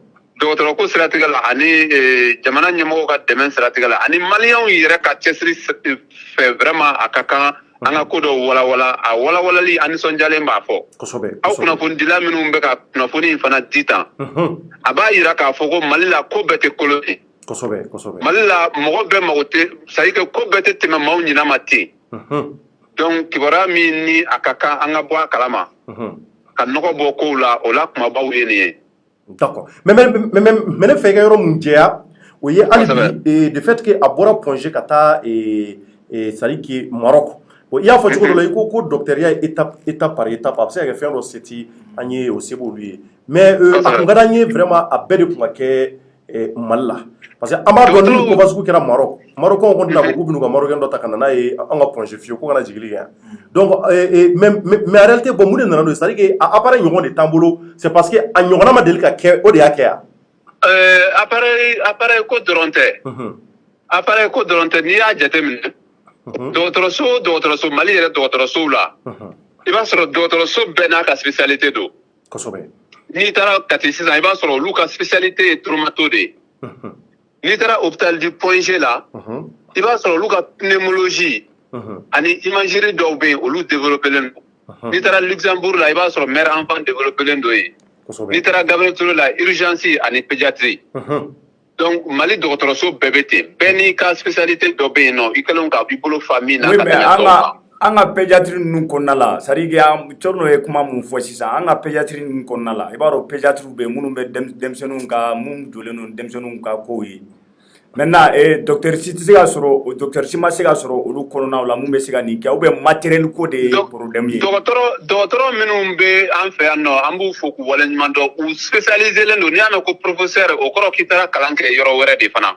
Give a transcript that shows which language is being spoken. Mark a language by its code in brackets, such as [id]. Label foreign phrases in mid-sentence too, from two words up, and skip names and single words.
[bm] Dɔgɔtɔrɔko siratigɛ la ani jamana ɲɛmɔgɔw ka dɛmɛ siratigɛ la ani maliyɛnw yɛrɛ ka cɛsiri fɛ vraiment a ka kan an ka ko dɔw walawala a walawalali an nisɔndiyalen b'a fɔ. Aw kunnafonidila minnu bɛ ka kunnafoni in fana di tan a b'a yira k'a fɔ ko Mali la ko bɛɛ tɛ kolon ye. Mali la mɔgɔ bɛɛ mago tɛ [fr] c'est à dire que [bm] ko bɛɛ tɛ tɛmɛ maaw ɲinɛ ma ten. Donc kibaruya min ni a ka kan an ka bɔ a kalama ka nɔgɔ bɔ kow la o la kumabaw ye nin ye. D'accord. Mais ne fɛ ka yɔrɔ mun jɛya o ye hali bi [fr] de fait que [bm] a bɔra Pongé ka taa [fr] c'est à dire que [bm] Maroc i y'a fɔ cogo dɔ la i ko docteur ya ye [fr] étape par étape [bm] a bɛ se ka kɛ fɛn dɔ se ti an ye o se b'olu ye mais a kun ka d'an ye vraiment a bɛɛ de kun ka kɛ Mali la parce que an b'a dɔn ni koba sugu kɛra Maroc Marocains kɔni tɛna fɔ k'u bɛn'u ka Marocain dɔ ta ka na n'a ye an ka Pongé fiyewu ko kana jigili kɛ yan donc [fr] mais en réalité bon [bm] mun de nana n'o ye [fr] c'est à dire que [bm] a appareil ɲɔgɔn de t'an bolo [fr] c'est parce que [bm] a ɲɔgɔnna ma deli ka kɛ o de y'a kɛ yan. Appareil ko dɔrɔn tɛ appareil ko dɔrɔn tɛ n'i y'a jateminɛ dɔgɔtɔrɔso Mali yɛrɛ dɔgɔtɔrɔsow la i b'a sɔrɔ dɔgɔtɔrɔso bɛɛ n'a ka spécialité don. N'i taara Kati sisan i b'a sɔrɔ olu ka spécialité ye traumato de ye. N'i taara [fr] hôpital du Pongé [bm] la i b'a sɔrɔ olu ka pneumologie ani imagerie dɔw bɛ yen olu développé len don. n'i taara Luxembourg la i b'a sɔrɔ [fr] mère enfant [bm] développé dɔ ye n'i taara Gabriel Touré la urgence ani pédiatrie donc Mali dɔgɔtɔrɔso bɛɛ bɛ ten bɛɛ n'i ka spécialité dɔ bɛ yen nɔ i kɛlen ka b'i bolo fa min na ka tɛmɛ tɔw kan. An ka pédiatrie ninnu kɔnɔna la [fr] c'est à dire que [bm] Thierno ye kuma mun fɔ sisan an ka pédiatrie ninnu kɔnɔna la i b'a dɔn pédiatrie bɛ yen minnu bɛ denmisɛnninw ka mun jɔlen don denmisɛnninw ka kow ye maintenant docteur si tɛ se ka sɔrɔ docteur si ma se ka sɔrɔ olu kɔnɔnaw la mun bɛ se ka nin kɛ [fr] ou bien matériel [bm] ko de ye problème ye. dɔgɔtɔrɔ minnu bɛ an fɛ yan nɔ an b'u fo k'u waleɲuman dɔn u spécialisé len don n'i y'a mɛn ko professeur o kɔrɔ k'i taara kalan kɛ yɔrɔ wɛrɛ de fana.